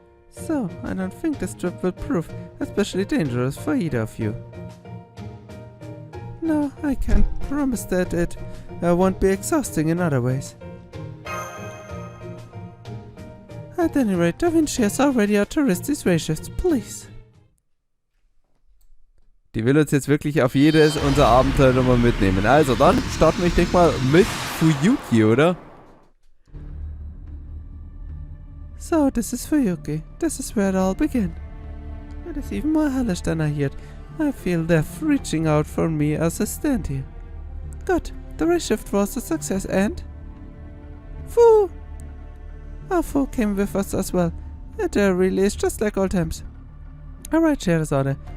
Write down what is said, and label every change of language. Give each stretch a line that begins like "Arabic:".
English: So, I don't think this trip will prove especially dangerous for either of you. No, I can't promise that it won't be exhausting in other ways. At any rate, Da Vinci has already authorized these ray shifts, please.
German: Die will uns jetzt wirklich auf jedes unser Abenteuer nochmal mitnehmen. Also, dann starten wir, ich denke mal, mit Fuyuki, oder?
English: So, this is Fuyuki. This is where it all began. It is even more hellish than I heard. I feel death reaching out for me as I stand here. Good. The ray shift was a success and... Fu! Our Fu came with us as well. It really is just like old times. Alright, Scheherazade.